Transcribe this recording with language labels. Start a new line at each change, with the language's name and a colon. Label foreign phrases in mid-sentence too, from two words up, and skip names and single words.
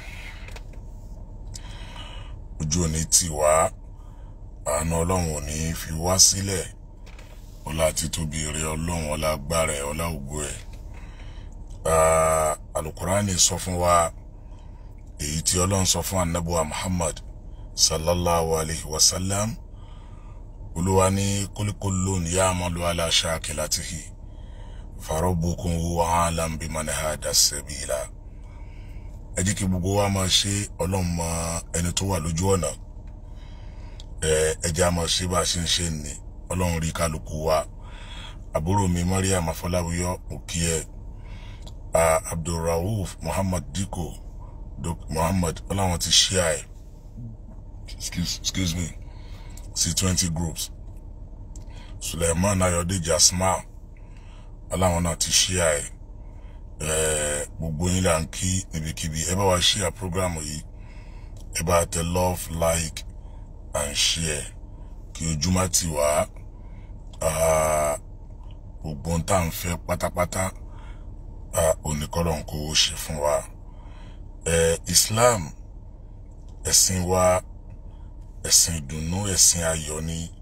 Yoruba: Ojú òní tì wá, àánú Ọlọ́run ò ní fi wá sílẹ̀. Ọlá títóbi rẹ̀ Ọlọ́run, ọlá agbára ẹ̀, ọlá ògo ẹ̀. Al-Qur'ani sọ fún wa èyí tí Ọlọ́run sọ fún Ànábì wa Muhammad
Arabic: صلى الله عليه وسلم.
Yoruba: Olúwa ní
Arabic: قل كل يعمل على شاكلته فربكم هو أعلم بمن هدى سبيلا.
Yoruba: Ẹ jẹ́ kí gbogbo wa máa ṣe, Ọlọ́run mọ ẹni tó wà lójú ọ̀nà. Ẹ jẹ́ á máa ṣe bá ṣe ń ṣe ni. Ọlọ́run rí kálukú wa. Àbúrò mi Mariam Afọláwíyọ, mo kí ẹ. Abdulrauf Muhammad Diko Muhammad, Ọlọ́run ti share ẹ.
English: Excuse me. C20 groups.
Yoruba: Suleiman Ayodeji Asma, Ọlọ́run náà ti share ẹ. Gbogbo yín là ń kí níbikíbi. Ẹ bá wa share program yìí. Ẹ bá tẹ
English: love, like and share.
Yoruba: Kí ojúmọ́ ti wá. Gbogbo ń tá ń fẹ́ pátápátá oníkọ́lọ́run kó ṣe fún wa. Islam ẹ̀sìn wa, ẹ̀sìn ìdùnnú, ẹ̀sìn ayọ̀ ni.